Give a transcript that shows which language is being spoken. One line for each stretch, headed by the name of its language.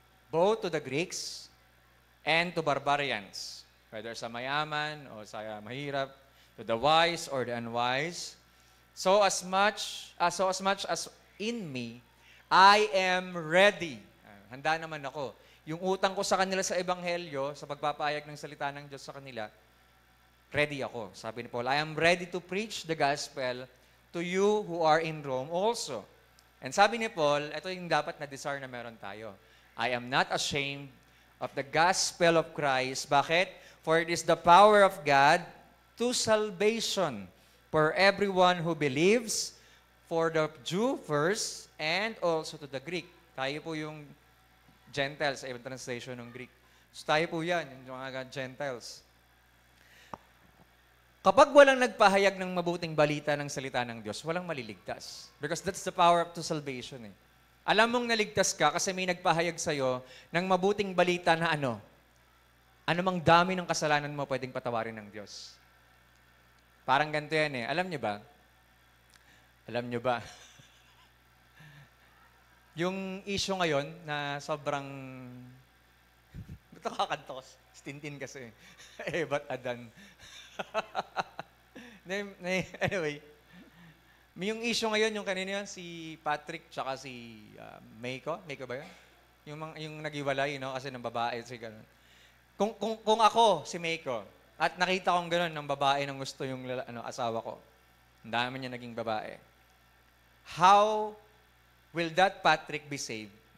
English: Both to the Greeks and to barbarians. Whether
Filipino: sa mayaman o sa mahirap,
English: to the wise or the unwise. So as much as in me, I am ready.
Filipino: Handa naman ako. Yung utang ko sa kanila sa Ebanghelyo, sa pagpapahayag ng salita ng Diyos sa kanila, ready ako. Sabi ni Paul,
English: I am ready to preach the gospel to you who are in Rome also.
Filipino: And sabi ni Paul, ito yung dapat na desire na meron tayo.
English: I am not ashamed of the gospel of Christ.
Filipino: Bakit?
English: For it is the power of God to salvation for everyone who believes, for the Jew first, and also to the Greek.
Filipino: Tayo po yung Gentiles, sa ibang translation ng Greek. So tayo po yan, yung mga Gentiles. Kapag walang nagpahayag ng mabuting balita ng salita ng Diyos, walang maliligtas.
English: Because that's the power to salvation.
Filipino: Alam mong naligtas ka kasi may nagpahayag sa'yo ng mabuting balita na anumang dami ng kasalanan mo pwedeng patawarin ng Diyos. Parang ganito yan Alam niyo ba? Alam niyo ba? Yung issue ngayon na sobrang... Ito kakantos. Stintin kasi. Ba't Adan? Anyway, yung issue ngayon, yung kanina yun, si Patrick tsaka si Meiko. Meiko ba yun? Yung nag-iwalay, kasi ng babae. Si ganun. Kung ako, si Meiko, at nakita kong gano'n ng babae nang gusto yung asawa ko. Ang dami niya naging babae.
English: How will that Patrick be saved?